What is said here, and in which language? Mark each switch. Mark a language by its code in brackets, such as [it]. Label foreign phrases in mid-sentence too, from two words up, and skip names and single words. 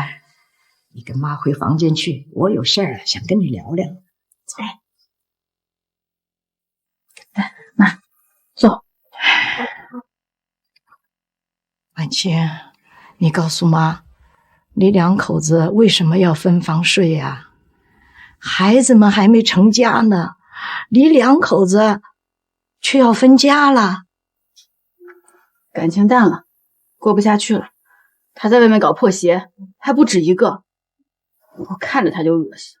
[zh] 你跟媽回房間去，我有事兒想跟你聊聊。走。媽，坐。婉清，你告訴媽，你兩口子為什麼要分房睡呀？孩子們還沒成家呢，你兩口子卻要分家了。感情淡了，過不下去了。他在外面搞破鞋，還不止一個，我看着他就惡心。